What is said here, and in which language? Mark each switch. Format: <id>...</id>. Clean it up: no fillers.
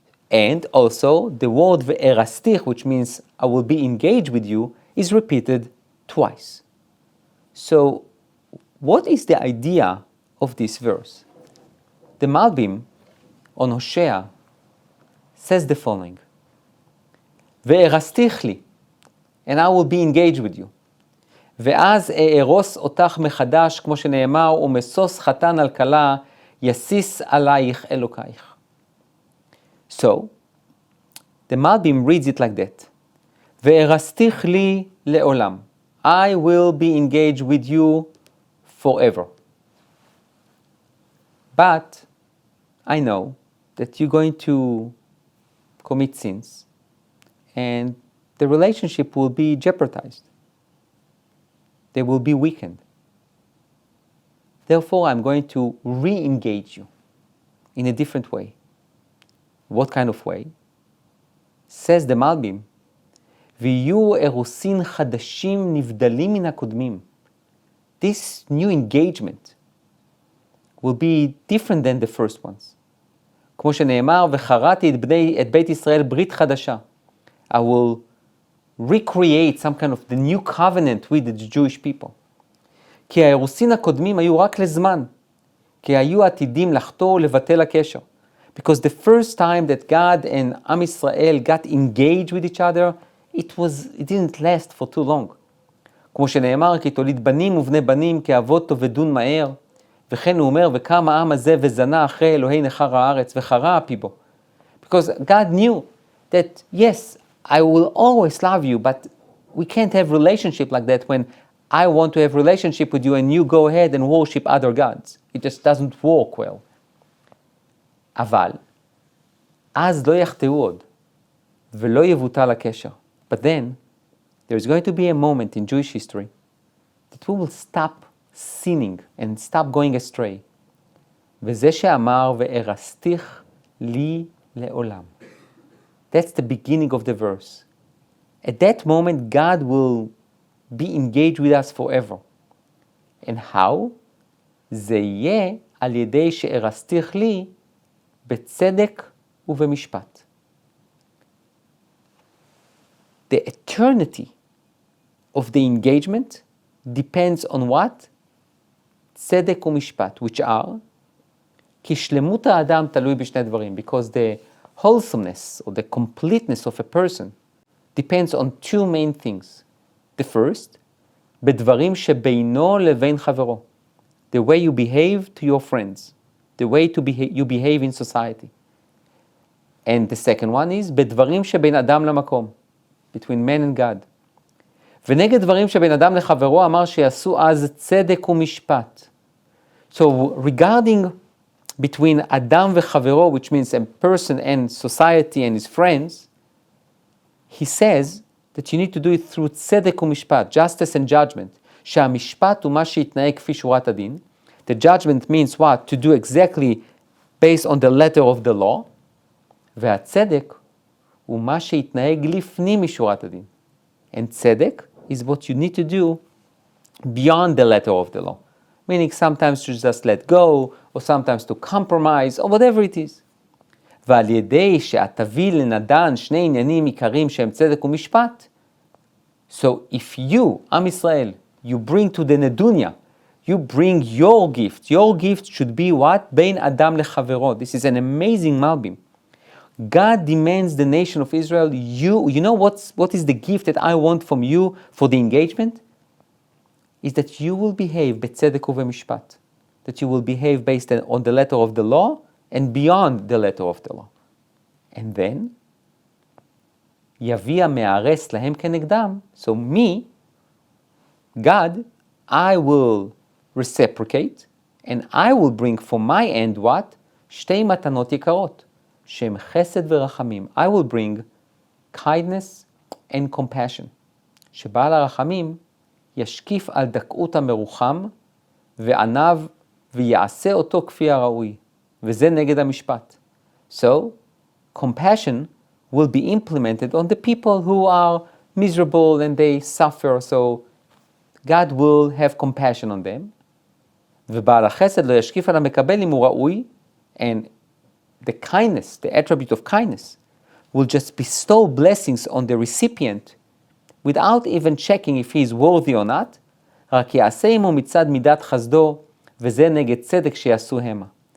<en>And also the word ve'erastich, which means I will be engaged with you, is repeated twice. So what is the idea of this verse? The Malbim on Hosea says the following:</en> <he>ve'erastich li,</he> <en>and I will be engaged with you.</en> <he>ואז אארוס אותך מחדש, כמו שנאמר, ומשוש חתן על כלה, יסיס עלייך אלוקייך.</he> <en>So, the Malbim reads it like that.</en> <he>וארסתיך לי לעולם.</he> <en>I will be engaged with you forever. But I know that you're going to commit sins and the relationship will be jeopardized. They will be weakened. Therefore, I'm going to re-engage you in a different way. What kind of way? Says the Malbim,</en> <he>ויהיו אירוסין חדשים נבדלים מן הקודמים.</he> <en>This new engagement will be different than the first ones.</en> <he>כמו שנאמר, וחרתי את בית ישראל ברית חדשה.</he> <en>I will recreate some kind of the new covenant with the Jewish people.</en> <he>כי האירוסין הקודמים היו רק לזמן. כי היו עתידים לחטוא ולבטל הקשר.</he> <en>Because the first time that God and Am Yisrael got engaged with each other, it didn't last for too long.</en> <he>כמו שנאמר, כי תוליד בנים ובני בנים, כי אבות תאבדון מהר. וכן הוא אומר, וקם העם הזה וזנה אחרי אלוהי נחר הארץ, וחרה אפי בו.</he> <en>Because God knew that, yes, I will always love you, but we can't have relationship like that when I want to have relationship with you and you go ahead and worship other gods. It just doesn't work well.</en> <he>אבל, אז לא יחטאו עוד, ולא יבוטל הקשר.</he> <en>But then, there's going to be a moment in Jewish history that we will stop sinning and stop going astray.</en> <he>וזה שאמר, וארסתיך לי לעולם.</he> <en>That's the beginning of the verse. At that moment, God will be engaged with us forever. And how?</en> <he>זה יהיה על ידי שארסתיך לי בצדק ובמשפט.</he> <en>The eternity of the engagement depends on what?</en> <he>צדק ומשפט,</he> <en>which are,</en> <he>כי שלמות האדם תלוי בשני דברים,</he> <en>because the wholesomeness or the completeness of a person depends on two main things. The first,</en> <he>בדברים שבינו לבין חברו,</he> <en>the way you behave to your friends, the way you behave in society. And the second one is,</en> <he>בדברים שבין אדם למקום,</he> <en>between man and God.</en> <he>ונגד דברים שבין אדם לחברו אמר שיעשו אז צדק ומשפט.</he> <en>So regarding between Adam וחברו, which means a person and society and his friends, he says that you need to do it through</en> <he>צדק ומשפט,</he> <en>justice and judgment.</en> <he>שהמשפט הוא מה שיתנהג כפי שורת הדין.</he> <en>The judgment means what? To do exactly based on the letter of the law.</en> <he>והצדק הוא מה שיתנהג לפנים משורת הדין.</he> <en>And צדק is what you need to do beyond the letter of the law. meaning sometimes to just let go, or sometimes to compromise, or whatever it is.</en> <he>ועל ידי שתביא לנדן שני עניינים עיקריים שהם צדק ומשפט.</he> <en>So if you, Am Israel, you bring to the Nedunya, you bring your gift. Your gift should be what?</en> <he>בין אדם לחברו.</he> <en>This is an amazing Malbim. God demands the nation of Israel, you know what is the gift that I want from you for the engagement? Is that you will behave</en> <he>בצדק ובמשפט.</he> <en>That you will behave based on the letter of the law and beyond the letter of the law. And then,</en> <he>יביא המארס להם כנגדם.</he> <en>So me, God, I will reciprocate, and I will bring for my end what?</en> <he>שתי מתנות יקרות, שהם חסד ורחמים.</he> <en>I will bring kindness and compassion.</en> <he>שבעל הרחמים ישקיף על דקות המרוחם, ועניו ויעשה אותו כפי הראוי. וזה נגד המשפט.</he> <en>So, compassion will be implemented on the people who are miserable and they suffer, so God will have compassion on them.</en> <he>ובעל החסד לא ישקיף על המקבל אם הוא ראוי,</he> <en>and the kindness, the attribute of kindness, will just bestow blessings on the recipient without even checking if he is worthy or not,</en> <he>רק יעשה עמו מצד מידת חסדו, וזה נגד צדק שיעשו המה.</he>